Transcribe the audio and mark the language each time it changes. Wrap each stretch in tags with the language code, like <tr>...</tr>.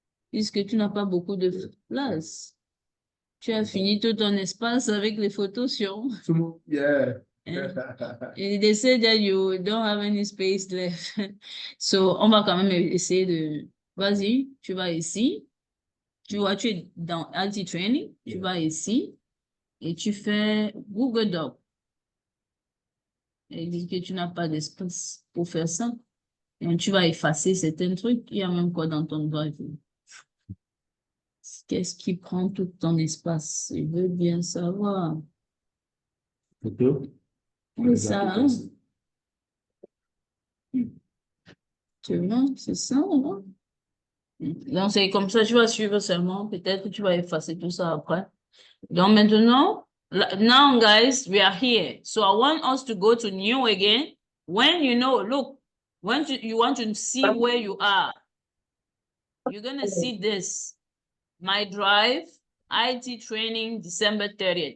<fr>Puisque tu n'as pas beaucoup de place. Tu as fini tout ton espace avec les photos sur.</fr> <en>Yeah. And they say that you don't have any space left.</en> <fr>So, on va quand même essayer de... Vas-y, tu vas ici. Tu vois, tu es dans IT Training. Tu vas ici et tu fais Google Doc. Et il dit que tu n'as pas d'espace pour faire ça. Et tu vas effacer certains trucs. Il y a même quoi dans ton drive? Qu'est-ce qui prend tout ton espace? Je veux bien savoir. Oui, ça, hein? Tu vois, c'est ça, hein? Donc, c'est comme ça, tu vas suivre seulement. Peut-être que tu vas effacer tout ça après. Donc, maintenant,</fr> <en>now, guys, we are here. So, I want us to go to new again. When you know, look, when you want to see where you are, you're going to see this. My drive, IT training, December 30th.</en>